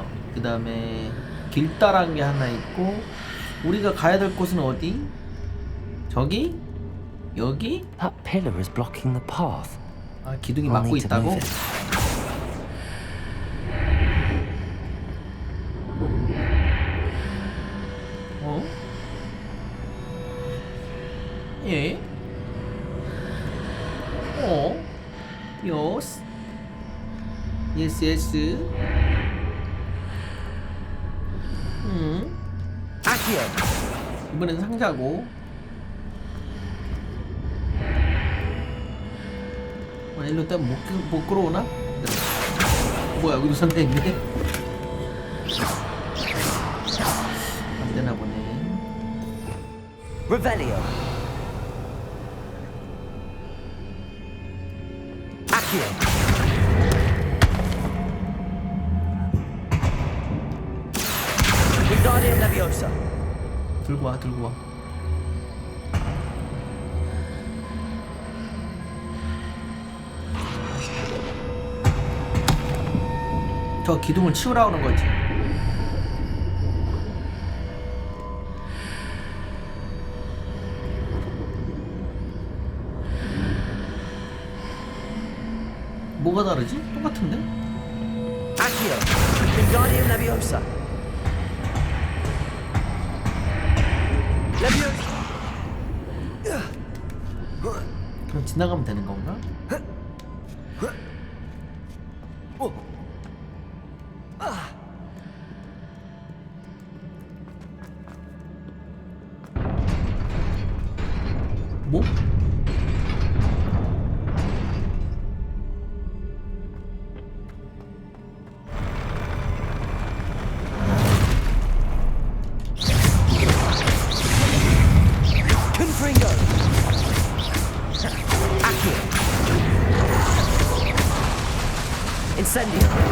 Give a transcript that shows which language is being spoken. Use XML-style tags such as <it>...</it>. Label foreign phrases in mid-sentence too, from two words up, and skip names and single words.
<ko>그 다음에 길다란 게 하나 있고. 우리가 가야 될 곳은 어디? 저기? 여기?</ko> <en>That pillar is blocking the path.</en> <ko>아 기둥이</ko> <en>I'll</en> <ko>막고</ko> <en>need to</en> <ko>있다고?</ko> <en>move it.</en> <ko>예? 요스? 예스. Accio. 이번엔 상자고. 일로 때문에 못 끌어오나? 뭐야 여기도 선대 있네? 안 되나 보네. Revelio. Accio. Wingardium Leviosa. 들고 와. 저 기둥을 치우라고 하는 거지. 뭐가 다르지? 똑같은데? Accio. Wingardium Leviosa. Leviosa. 그럼 지나가면 되는 건가? 뭐? Confringo. Accio. Incendio.</ko>